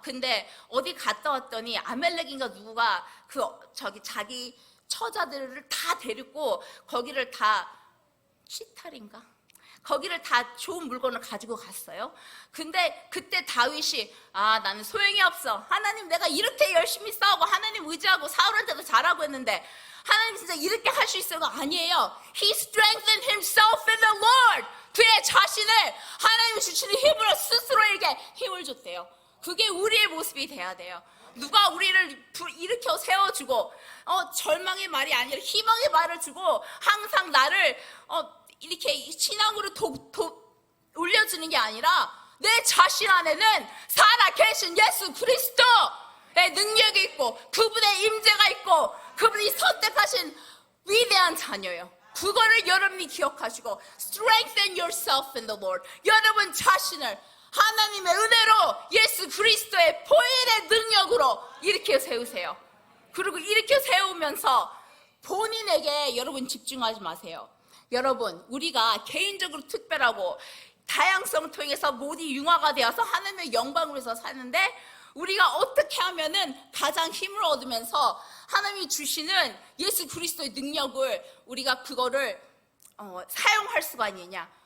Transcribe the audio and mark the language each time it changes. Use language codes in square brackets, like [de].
[ko] 근데 어디 갔다 왔더니 아멜렉인가 누구가 자기 처자들을 다 데리고 거기를 다 시탈인가? 거기를 다 좋은 물건을 가지고 갔어요. 근데 그때 다윗이 나는 소용이 없어, 하나님 내가 이렇게 열심히 싸우고 하나님 의지하고 사울한테도 잘하고 했는데 하나님 진짜 이렇게 할 수 있어가 아니에요. [en] He strengthened himself in the Lord. [ko] 그의 자신을 하나님이 주시는 힘으로 스스로에게 힘을 줬대요. 그게 우리의 모습이 돼야 돼요. 누가 우리를 일으켜 세워주고 절망의 말이 아니라 희망의 말을 주고 항상 나를 이렇게 신앙으로 올려주는 게 아니라 내 자신 안에는 살아계신 예수 그리스도의 능력이 있고 그분의 임재가 있고 그분이 선택하신 위대한 자녀예요. 그거를 여러분이 기억하시고 [en] strengthen yourself in the Lord. [ko] 여러분 자신을 하나님의 은혜로 예수 그리스도의 보혈의 능력으로 일으켜 세우세요. 그리고 일으켜 세우면서 본인에게 여러분 집중하지 마세요. 여러분, 우리가 개인적으로 특별하고 다양성 통해서 모두 융화가 되어서 하나님의 영광을 위해서 사는데 우리가 어떻게 하면은 가장 힘을 얻으면서 하나님이 주시는 예수 그리스도의 능력을 우리가 그거를 사용할 수가 있느냐?